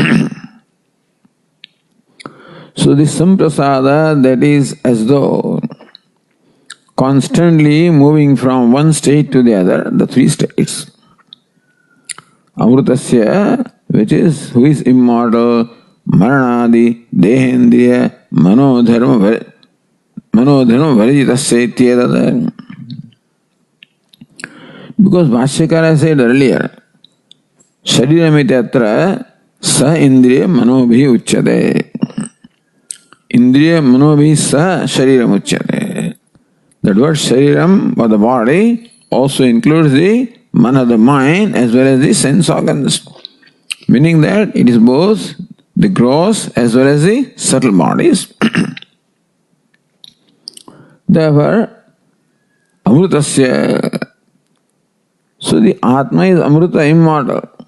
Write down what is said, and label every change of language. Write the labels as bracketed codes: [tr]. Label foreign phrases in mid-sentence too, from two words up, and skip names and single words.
[en] So this samprasada, that is as though constantly moving from one state to the other, the three states. Amrutasya, which is, who is immortal, [sa] मरणादि देहेन्द्रिय मनोधर्म वर्जितस्य इत्येतद्. [en] Because Bhashyakara said earlier, [sa] शरीरमिति स इन्द्रिय मनोभि उच्यते. इन्द्रिय मनोभि स शरीरम् उच्यते. [en] That word shariram, or the body, also includes the mana, the mind, as well as the sense organs. Meaning that it is both the gross as well as the subtle bodies. Therefore, Amrutasya, so the Atma is Amruta, immortal.